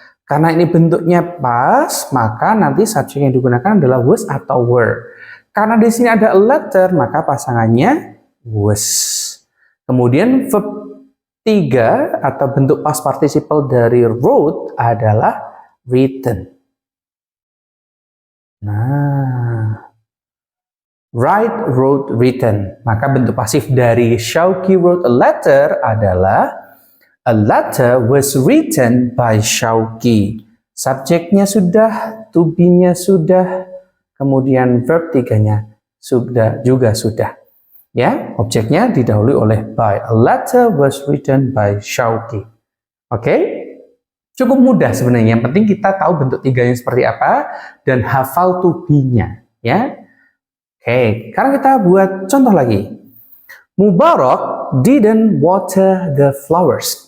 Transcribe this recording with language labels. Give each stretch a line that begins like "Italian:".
Indonesian: Karena ini bentuknya past, maka nanti subjek yang digunakan adalah was atau were. Karena di sini ada a letter, maka pasangannya was. Kemudian verb 3 atau bentuk past participle dari wrote adalah written.
English: Nah, write, wrote, written.
Indonesian: Maka bentuk pasif dari
English: Shauki wrote a letter
Indonesian: adalah
English: a letter was written by Shauki.
Indonesian: Subjeknya sudah, to be-nya sudah, kemudian verb 3-nya juga sudah. Ya, objeknya didahului oleh by.
English: A letter was written by Shauki.
Indonesian: Oke? Cukup mudah sebenarnya. Yang penting kita tahu bentuk 3-nya seperti apa dan hafal to be-nya, ya. Oke, sekarang kita buat contoh lagi.
English: Mubarak didn't water the flowers.